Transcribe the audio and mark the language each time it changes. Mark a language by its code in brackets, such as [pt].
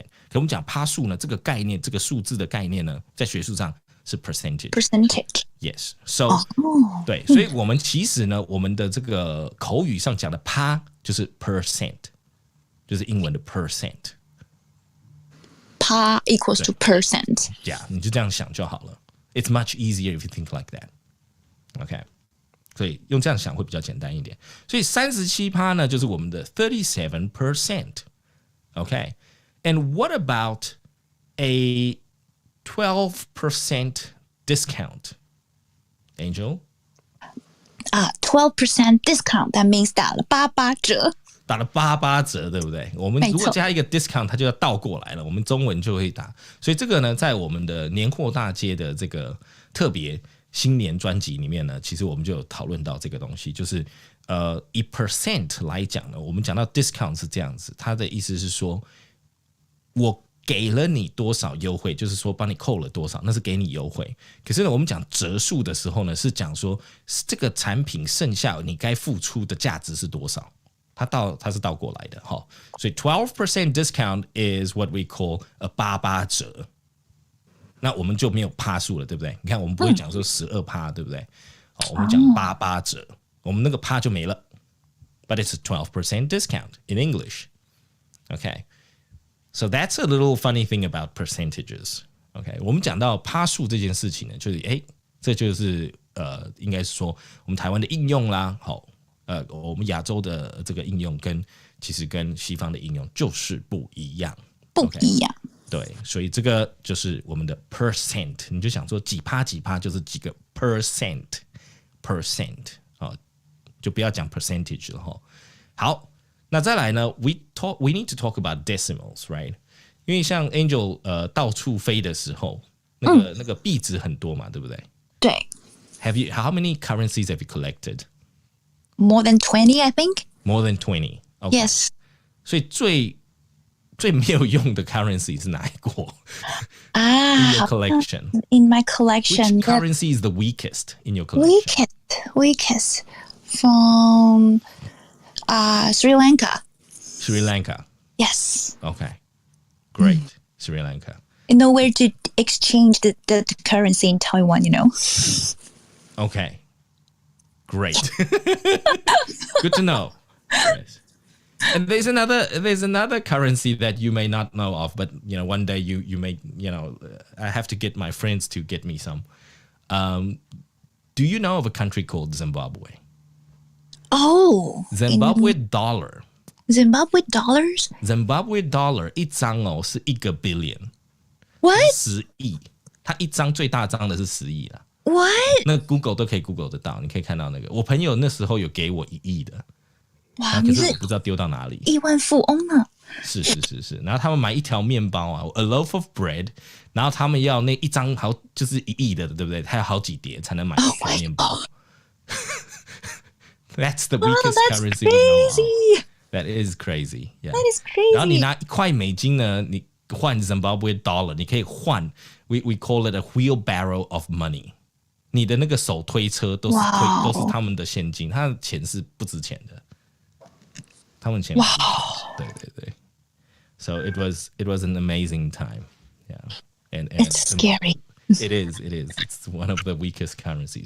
[zh] 可我们讲趴数呢，这个概念，这个数字的概念呢，在学术上是 percentage。Yes， so、对，所以我们其实呢，我们的这个口语上讲的趴就是 percent， 就是英文的 percent。PAR [en] equals to percent. [zh] Yeah， 你就这样想就好了。 [en] It's much easier if you think like that. [zh] OK， 所以用这样想会比较简单一点。所以37%呢，就是我们的 37%。 [en] OK，and what about a 12% discount, Angel? 12% discount. That means [zh] 打了88折。打了88折，对不对？我们如果加一个 discount， 它就要倒过来了，我们中文就会打。所以这个呢，在我们的年货大街的这个特别新年专辑里面呢，其实我们就有讨论到这个东西，就是以 percent 来讲呢，我们讲到 discount 是这样子，它的意思是说，我给了你多少优惠，就是说帮你扣了多少，那是给你优惠。可是呢，我们讲折数的时候呢，是讲说这个产品剩下你该付出的价值是多少。它是倒过来的所以 [en] 12% discount is what we call a 88折。 [zh] 那我们就没有趴数了，对不对？你看我们不会讲说12%，对不对？我们讲88折，我们那个趴就没了。 [en] But it's a 12% discount in English. Okay, so that's a little funny thing about percentages. [zh] Okay， 我们讲到趴数这件事情呢，就是这就是应该是说我们台湾的应用啦，我们亚洲的这个应用其实跟西方的应用就是不一样，不一样。对，所以这个就是我们的 percent， 你就想说几趴就是几个 percent， 就不要讲 percentage 了好，那再来呢 [en] we need to talk about decimals, right？ [zh] 因为像 Angel 到处飞的时候，那个币值很多嘛，对不对？对。 [en] How many currencies have you collected?More than 20, I think. More than 20. Okay. Yes. [zh] 所以最没有用的 currency 是哪一国？ [en] In your collection. In my collection. Which currency is the weakest in your collection? Weakest from Sri Lanka. Sri Lanka. Yes. Okay. Great. Sri Lanka. Nowhere to exchange the currency in Taiwan, Okay.Great. Good to know. Yes. And there's another currency that you may not know of, but one day you may, I have to get my friends to get me some. Do you know of a country called Zimbabwe? Oh. Zimbabwe dollar Zimbabwe dollars? [zh] Zimbabwe dollar 一张哦是1个 billion， [en] What? [zh] 10亿，它一张最大张的是10亿啦。 [en] What? [zh] 那 Google 都可以 Google 得到，你可以看到那个。我朋友那时候有给我1亿的，哇，可是我不知道丢到哪里。亿万富翁呢？是，然后他们买一条面包啊 ， [en] a loaf of bread， [zh] 然后他们要那一张好就是1亿的，对不对？它有好几叠才能买一条面包。 [en] That's the weakest currency we know of. That is crazy. Yeah. That is crazy. [zh] 然后你拿1块美金呢，你换 Zimbabwe dollar， 你可以换 [en] we call it a wheelbarrow of money。 [zh] 你的那个手推车都是他们的现金，他的钱是不值钱的。他们钱，对。 [en] So it was an amazing time, yeah. And it's scary. It is. It's one of the weakest currency.